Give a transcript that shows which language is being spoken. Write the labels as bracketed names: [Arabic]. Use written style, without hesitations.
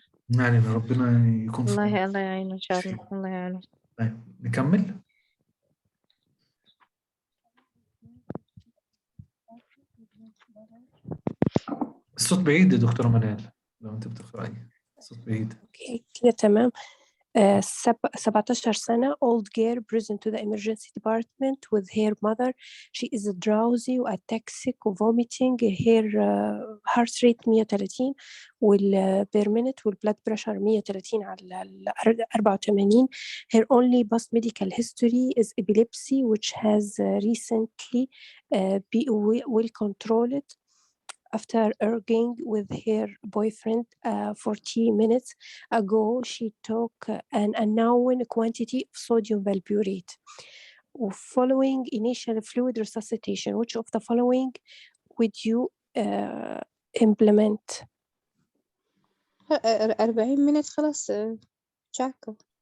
[Arabic] يعني ربنا يكون في عونه. الله يعينه إن شاء الله، الله يعينه. طيب نكمل. الصوت بعيد يا دكتورة منال، لو أنت بتقرأي الصوت بعيد. اوكي كده تمام. [English] 17 سنة old girl present to the emergency department with her mother. She is drowsy وataxic وvomiting. her heart rate 130 per minute والblood pressure 130 على 84. Her only past medical history is epilepsy which has recently well controlled after arguing with her boyfriend 40 minutes ago. She took an unknown quantity of sodium valproate. Following initial fluid resuscitation, which of the following would you implement? [Arabic] 40 minutes خلاص تشاكو.